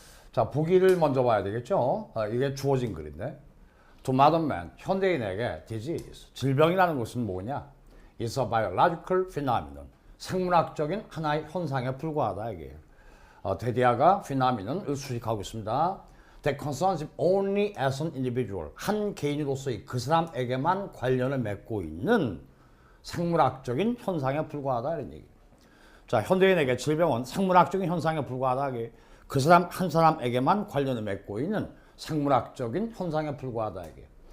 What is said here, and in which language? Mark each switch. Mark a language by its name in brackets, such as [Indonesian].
[Korean] 자, 보기를 먼저 봐야 되겠죠? 이게 주어진 글인데. [English] To modern man, [Korean] 현대인에게 disease, 질병이라는 것은 뭐냐? [English] It's a biological phenomenon. [Korean] 생물학적인 하나의 현상에 불과하다 이게. 데디아가 phenomenon을 수식하고 있습니다. [English] That concerns him only as an individual. [Korean] 한 개인으로서의 그 사람에게만 관련을 맺고 있는 생물학적인 현상에 불과하다 이런 얘기. 자, 현대인에게 질병은 생물학적인 현상에 불과하다. 그 사람 한 사람에게만 관련을 맺고 있는 생물학적인 현상에 불과하다 이게.